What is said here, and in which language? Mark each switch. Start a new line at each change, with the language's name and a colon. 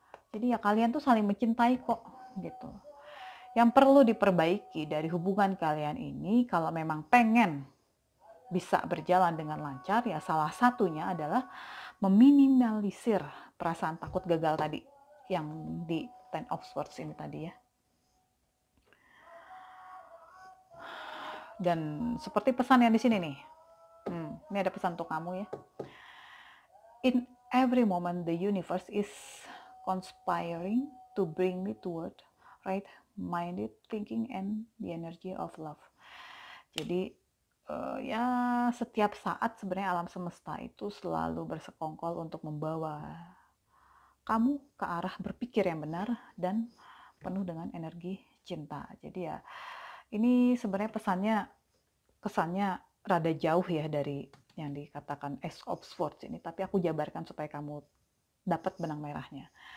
Indonesian: Jadi ya kalian tuh saling mencintai kok gitu. Yang perlu diperbaiki dari hubungan kalian ini, kalau memang pengen bisa berjalan dengan lancar, ya salah satunya adalah meminimalisir perasaan takut gagal tadi yang di Ten of Swords ini tadi ya. Dan seperti pesan yang di sini nih. Ini ada pesan untuk kamu ya.
English: In every moment the universe is conspiring to bring me toward right-minded thinking and the energy of love.
Indonesian: Jadi ya setiap saat sebenarnya alam semesta itu selalu bersekongkol untuk membawa kamu ke arah berpikir yang benar dan penuh dengan energi cinta. Jadi ya ini sebenarnya kesannya rada jauh ya dari yang dikatakan Ace of Swords ini, tapi aku jabarkan supaya kamu dapat benang merahnya.